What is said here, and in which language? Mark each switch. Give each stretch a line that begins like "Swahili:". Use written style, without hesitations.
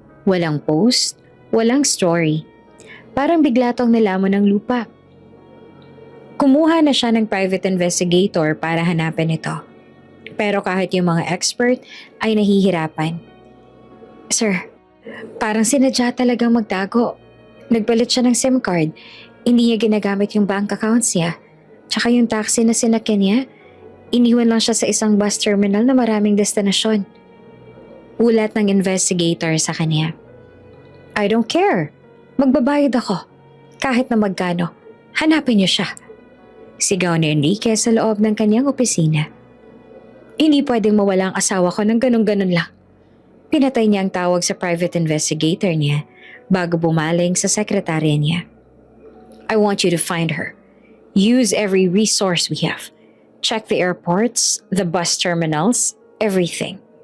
Filipino: Walang post, walang story. Parang bigla tong nilamon ng lupa. Kumuha na siya ng private investigator para hanapin ito. Pero kahit yung mga expert ay nahihirapan. Sir, parang sinadya talagang magtago. Nagpalit siya ng SIM card. Hindi niya ginagamit yung bank accounts niya. Tsaka yung taxi na sinakyan niya, iniwan lang siya sa isang bus terminal na maraming destinasyon. Ulat ng investigator sa kanya.
English: I don't care.
Filipino: Magbabayad ako. Kahit na magkano. Hanapin niyo siya. Sigaw ni Enrique sa loob ng kanyang opisina. Hindi pwedeng mawala ang asawa ko ng ganun-ganun lang. Pinatay niya ang tawag sa private investigator niya bago bumaling sa sekretarya niya.
English: I want you to find her. Use every resource we have. Check the airports, the bus terminals, everything.